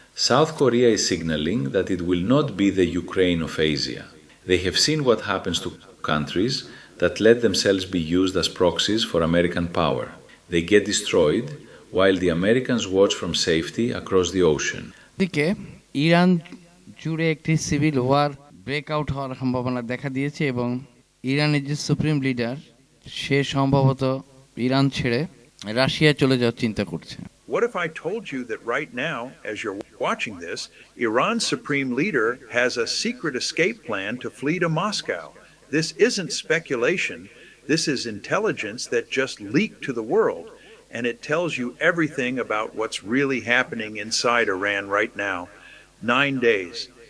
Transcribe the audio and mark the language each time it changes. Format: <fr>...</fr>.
<en>South Korea is signaling that it will not be the Ukraine of Asia. They have seen what happens to countries that let themselves be used as proxies for American power. They get destroyed while the Americans watch from safety across the ocean.</en> <bn>দিকে Iran জুড়ে একটি civil war breakout হওয়ার সম্ভাবনা দেখা দিয়েছে এবং ইরানের যে সুপ্রিম লিডার সে সম্ভবত ইরান ছেড়ে রাশিয়া চলে যাওয়ার চিন্তা করছে।</bn> <en>What if I told you that right now, as you're watching this, Iran's supreme leader has a secret escape plan to flee to Moscow? This isn't speculation. This is intelligence that just leaked to the world, and it tells you everything about what's really happening inside Iran right now. 9 days.</en>